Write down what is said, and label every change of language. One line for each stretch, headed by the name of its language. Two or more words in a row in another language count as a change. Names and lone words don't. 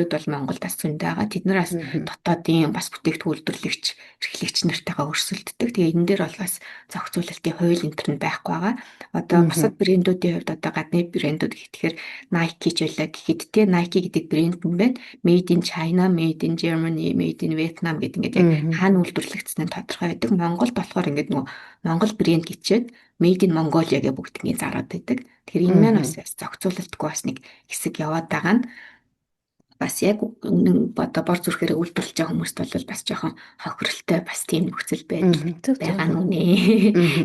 Mongolian: брэндүүд бол Монголд бас зөндөө байгаа. Тэд нар бас дотоодын бас бүтээгдэхүүн үйлдвэрлэгч, эрхлэгч нартайгаа өрсөлддөг. Тэгээ энэ дээр бол бас зохицуулалтын хууль энэ төр нь байхгүй байгаа. Одоо бусад брэндүүдийн хувьд одоо гадны брэндүүд гэхээр Nike ч байлаа гэхэд те Nike гэдэг брэнд нь байна.
English: Made in China, Made in Germany, Made in Vietnam
Mongolian: гэдэг ингээд яг хаана үйлдвэрлэгдсэн нь тодорхой байдаг. Монголд болохоор ингээд нөгөө Монгол брэнд гिचээд
English: Made in Mongolia
Mongolian: гэх бүгднийг зараад байдаг. Тэгэхээр энэ маань бас зохицуулалтгүй бас нэг хэсэг яваад байгаа нь бас яг үнэн одоо бор зүрхээр үйлдвэрлэж байгаа хүмүүст бол бас жоохон хохиролтой бас тийм нөхцөл байдал байгаа нь үнэ.